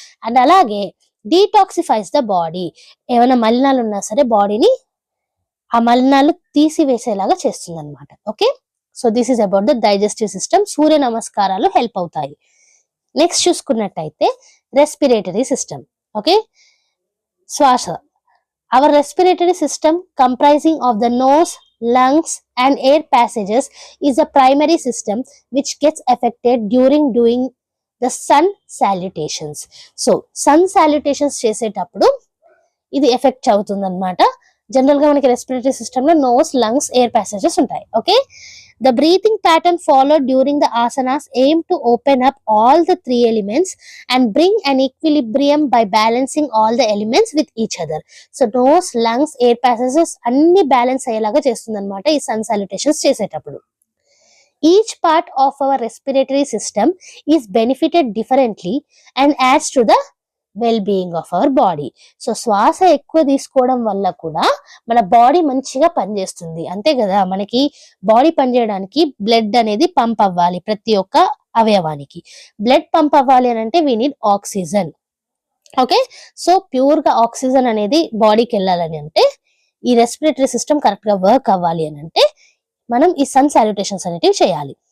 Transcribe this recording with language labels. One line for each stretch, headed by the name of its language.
Telugu: And అలాగే
English: detoxifies the body,
Telugu: ఏమైనా మలినాలు ఉన్నా సరే బాడీని ఆ మలినాలు తీసివేసేలాగా చేస్తుంది అనమాట.
English: Okay, so this is about the digestive system.
Telugu: సూర్య నమస్కారాలు హెల్ప్ అవుతాయి. నెక్స్ట్ చూసుకున్నట్టయితే రెస్పిరేటరీ సిస్టమ్. ఓకే, శ్వాస.
English: Our respiratory system comprising of the nose, lungs and air passages is a primary system which gets affected during doing the sun salutations.
Telugu: So sun salutations చేసేటప్పుడు ఇది effect అవుతుంది అనమాట. General గా మనకి respiratory system లో nose, lungs, air passages ఉంటాయి.
English: Okay, the breathing pattern followed during the asanas aim to open up all the 3 elements and bring an equilibrium by balancing all the elements with each other.
Telugu: So nose, lungs, air passages అన్ని balance అయ్యేలాగా చేస్తుంది అనమాట ఈ sun salutations చేసేటప్పుడు.
English: Each part of our respiratory system is benefited differently and adds to the well-being of our body.
Telugu: So శ్వాస ఎక్కువ తీసుకోవడం వల్ల కూడా మన బాడీ మంచిగా పనిచేస్తుంది. అంతే కదా, మనకి బాడీ పనిచేయడానికి బ్లడ్ అనేది పంప్ అవ్వాలి. ప్రతి ఒక్క అవయవానికి బ్లడ్ పంప్ అవ్వాలి అని అంటే
English: We need oxygen.
Telugu: Okay, so pure గా ఆక్సిజన్ అనేది బాడీకి వెళ్ళాలని అంటే ఈ రెస్పిరేటరీ సిస్టమ్ కరెక్ట్ గా వర్క్ అవ్వాలి అని అంటే మనం ఈ సన్ సాల్యుటేషన్స్ అనేటివి చేయాలి.